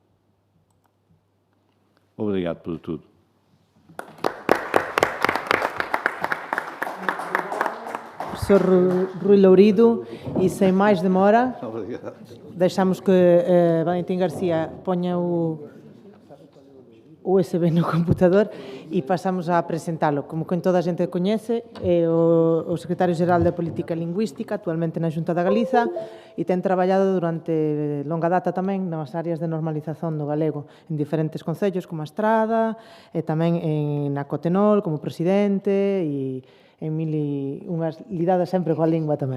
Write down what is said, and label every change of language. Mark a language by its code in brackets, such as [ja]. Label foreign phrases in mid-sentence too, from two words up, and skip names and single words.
[pt] Obrigado por tudo. Professor Rui Lourido, e sem mais demora, deixamos que Valentim García ponha o USB no computador [gl] e pasamos a apresentalo. Como toda a xente coñece, é o secretario-xeral de Política Lingüística, actualmente na Xunta da Galiza, e ten traballado durante longa data tamén nas áreas de normalización do galego en diferentes concellos, como a Estrada, e tamén na Cotenol, como presidente, e en unhas lidadas sempre coa lingua tamén.